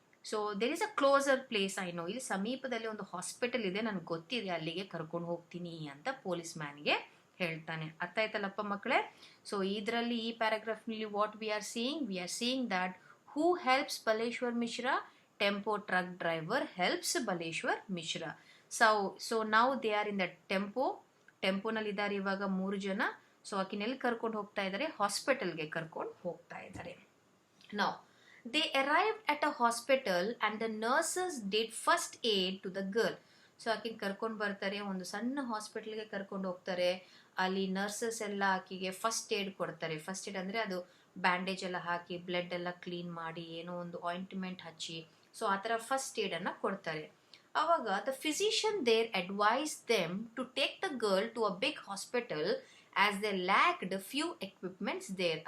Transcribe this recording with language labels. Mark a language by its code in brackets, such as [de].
[en] so there is a closer place I know, [kn] ಇಲ್ಲಿ ಸಮೀಪದಲ್ಲಿ ಒಂದು ಹಾಸ್ಪಿಟಲ್ ಇದೆ, ನನಗೆ ಗೊತ್ತಿದೆ, ಅಲ್ಲಿಗೆ ಕರ್ಕೊಂಡು ಹೋಗ್ತೀನಿ ಅಂತ ಪೊಲೀಸ್ ಮ್ಯಾನ್ಗೆ ಹೇಳ್ತಾನೆ. ಅರ್ಥ ಆಯ್ತಲ್ಲಪ್ಪ ಮಕ್ಕಳೇ? ಸೊ ಇದರಲ್ಲಿ ಈ ಪ್ಯಾರಾಗ್ರಾಫ್ನಲ್ಲಿ [en] What we are seeing that who helps Baleshwar Mishra? Tempo truck driver helps Baleshwar Mishra. So now they are in the [kn] ಟೆಂಪೋನಲ್ಲಿ ಇದ್ದಾರೆ ಇವಾಗ 3 ಜನ. ಸೊ ಆಕಿನೆಲ್ಲಿ ಕರ್ಕೊಂಡು ಹೋಗ್ತಾ ಇದ್ದಾರೆ, ಹಾಸ್ಪಿಟಲ್ಗೆ ಕರ್ಕೊಂಡು ಹೋಗ್ತಾ ಇದ್ದಾರೆ. [en] Now they arrived at a hospital and the nurses did first aid to the girl. [kn] So ಆಕಿಗೆ ಕರ್ಕೊಂಡು ಬರ್ತಾರೆ, ಒಂದು ಸಣ್ಣ ಹಾಸ್ಪಿಟಲ್ಗೆ ಕರ್ಕೊಂಡು ಹೋಗ್ತಾರೆ. ಅಲ್ಲಿ ನರ್ಸಸ್ ಎಲ್ಲ ಆಕಿಗೆ ಫಸ್ಟ್ ಏಡ್ ಕೊಡ್ತಾರೆ. ಫಸ್ಟ್ ಏಡ್ ಅಂದರೆ ಅದು ಬ್ಯಾಂಡೇಜ್ ಎಲ್ಲ ಹಾಕಿ, ಬ್ಲಡ್ ಎಲ್ಲ ಕ್ಲೀನ್ ಮಾಡಿ, ಏನೋ ಒಂದು ಆಯಿಂಟ್ಮೆಂಟ್ ಹಚ್ಚಿ, ಸೊ ಆ ಥರ ಫಸ್ಟ್ ಏಡನ್ನು ಕೊಡ್ತಾರೆ. [en] ಆವಾಗ the physician there advise them to take the girl to a big hospital as they lacked few equipments there.